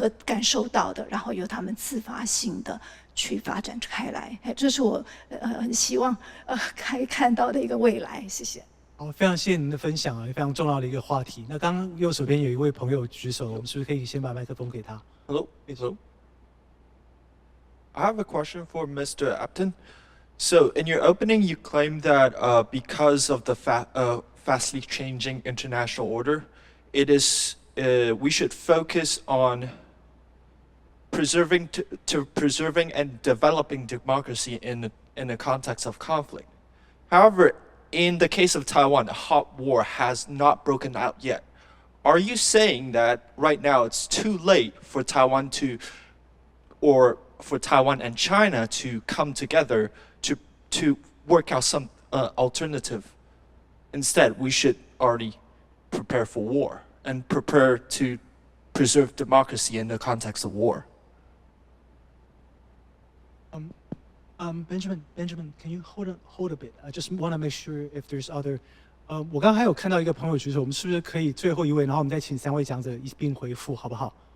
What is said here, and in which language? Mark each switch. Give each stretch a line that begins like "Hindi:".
Chinese: 感受到的，然后由他们自发性的去发展开来，这是我很希望可以看到的一个未来。谢谢。好，非常谢谢您的分享啊，非常重要的一个话题。那刚刚右手边有一位朋友举手，我们是不是可以先把麦克风给他
English: ？Hello. I have a question for Mr. Abtan. So, in your opening, you claimed that because of the fastly changing international order, it is we should focus on preserving and developing democracy in the context of conflict. However, in the case of Taiwan, a hot war has not broken out yet. Are you saying that right now it's too late for Taiwan for Taiwan and China to come together to work out some alternative? Instead, we should already prepare for war and prepare to preserve democracy in the context of war. Benjamin, can you hold a bit? I just want to make sure if there's other.
Chinese: 我刚刚还有看到一个朋友举手，我们是不是可以最后一位，然后我们再请3位讲者一并回复，好不好？